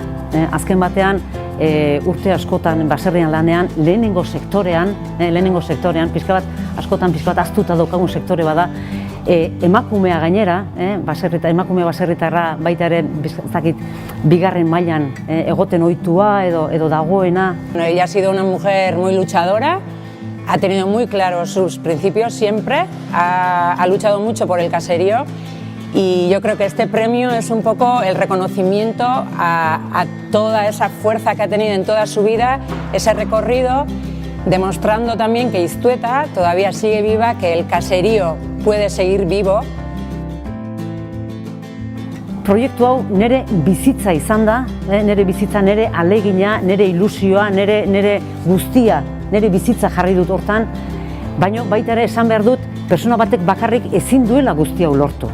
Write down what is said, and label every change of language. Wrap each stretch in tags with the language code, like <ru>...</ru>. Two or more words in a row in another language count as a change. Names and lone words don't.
<eu>Azken batean, urte askotan baserrian lanean, lehenengo sektorean, pixka bat ahaztuta daukagun sektore bada, emakumea gainera, emakume baserritarra baita ere, bigarren mailan egoten ohitua edo dagoena.</eu> <es>Ella ha sido una mujer muy luchadora, ha tenido muy claros sus principios siempre, ha luchado mucho por el caserío. Y yo creo que este premio es un poco el reconocimiento a toda esa fuerza que ha tenido en toda su vida, ese recorrido, demostrando también que Iztueta todavía sigue viva, que el caserío puede seguir vivo.</es> <eu>Proiektu hau nire bizitza izan da, nire bizitza, nire alegina, nire ilusioa, nire guztia, nire bizitza jarri dut hortan, baina baita ere esan behar dut, persona batek bakarrik ezin duela guztia lortu.</eu>